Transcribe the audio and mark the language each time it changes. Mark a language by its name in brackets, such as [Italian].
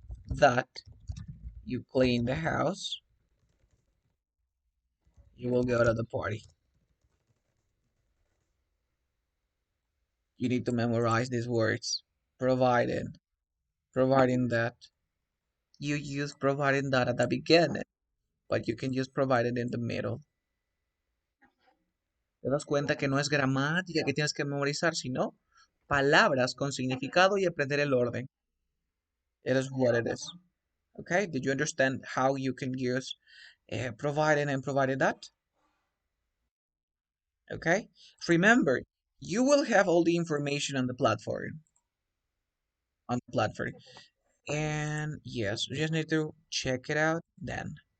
[English] that you clean the house, you will go to the party. You need to memorize these words. Provided, providing that. You use providing that at the beginning, but you can use provided in the middle. [Spanish] Te das cuenta que no es gramática que tienes que memorizar, sino palabras con significado y aprender el orden. [English] It is what it is. Okay? Did you understand how you can use provided and provided that? Okay? Remember, you will have all the information on the platform. On the platform. And yes, you just need to check it out then.